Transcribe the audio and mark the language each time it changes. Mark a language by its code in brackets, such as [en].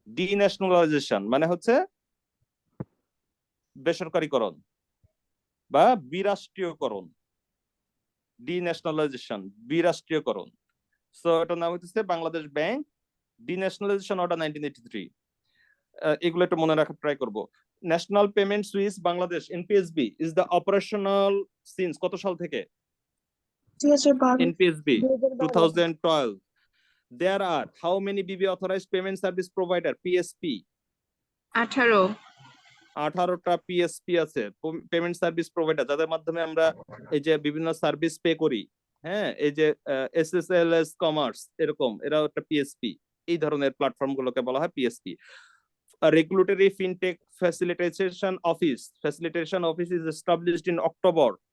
[bn] ডিন্যাশনালাইজেশন মানে হচ্ছে বেসরকারীকরণ বা বিরাষ্ট্রীয়করণ, ডিন্যাশনালাইজেশন বিরাষ্ট্রীয়করণ। সো এটার নাম হচ্ছে বাংলাদেশ ব্যাংক ডিন্যাশনালাইজেশন অর্ডার 1983। এগুলো একটু মনে রাখার ট্রাই করব। [en] national payment switch Bangladesh NPSB is the operational since [bn] কত সাল থেকে? [en] 2012, [bn] NPSB 2012। [en] There are how many BB authorized payment service provider PSP? 18, [bn] 18টা PSP আছে, পেমেন্ট সার্ভিস প্রোভাইডার, যাদের মাধ্যমে আমরা এই যে বিভিন্ন সার্ভিস পে করি। হ্যাঁ, এই যে এসএসএলএস কমার্স, এরকম এরা একটা পিএসপি। এই ধরনের প্ল্যাটফর্ম গুলোকে বলা হয় PSP. Regulatory fintech facilitation office [en] is established in October